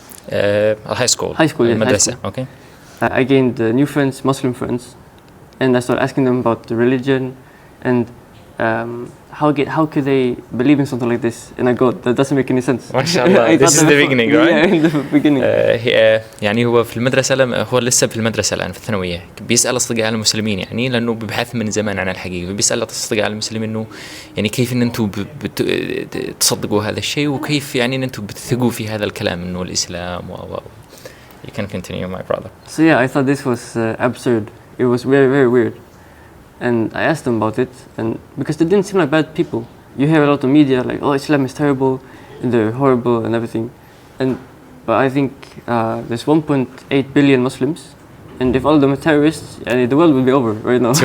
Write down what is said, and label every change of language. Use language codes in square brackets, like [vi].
[en] high school. Madrasa. Okay. I gained new friends, Muslim friends, and I started asking them about the religion and how could they believe in something like this in a God that doesn't make any sense. MashaAllah. This is the beginning, right? Yeah, in the beginning. [ar] يعني هو في المدرسة، هو لسه في المدرسة الآن في الثانوية، بيسأل أصدقاء المسلمين يعني لأنه ببحث من زمان عن الحقيقة، بيسأل أصدقاء المسلمين إنه يعني كيف إن أنتم تصدقوا هذا الشيء، وكيف يعني إن أنتم بتثقوا في هذا الكلام إنه الإسلام [en] You can continue, my brother. So I thought this was absurd. It was very, very weird. And I asked them about it, and because they didn't seem like bad people. You hear a lot of media like, oh, Islam is terrible, and they're horrible and everything. But I think there's 1.8 billion Muslims, and if all of them are terrorists, the world will be over right now.